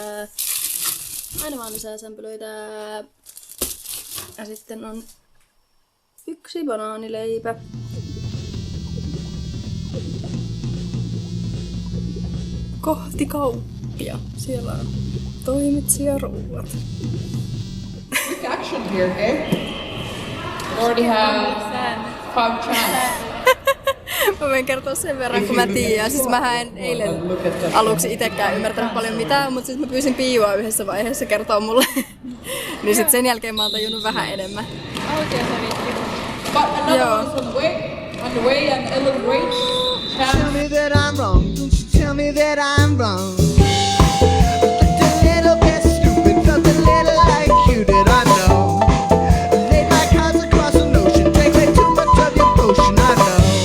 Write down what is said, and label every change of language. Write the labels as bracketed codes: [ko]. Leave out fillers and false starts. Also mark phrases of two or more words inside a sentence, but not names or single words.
[fi] Aina vaan lisää sämpylöitä! Ja sitten on 1 banaanileipä. Kohti kauppia. Siellä on toimitsijaruuat. [en] Quick action here, eh? We already have 5 chats. [fi] Mä voin kertoa sen verran, kun mä tiedän. Siis mähän en eilen aluksi itekään ymmärtänyt paljon mitään, mutta siis mä pyysin Piiua yhdessä vaiheessa kertoa mulle. Niin sit sen jälkeen mä oon tajunnut vähän enemmän. [en] But another one is on the way and Ellen Wait. Tell me that I'm wrong, don't you tell me that I'm wrong. Looked a little bit stupid, felt a little like you did, I know. Laid my cards across an ocean, drank way too much of your potion, I know.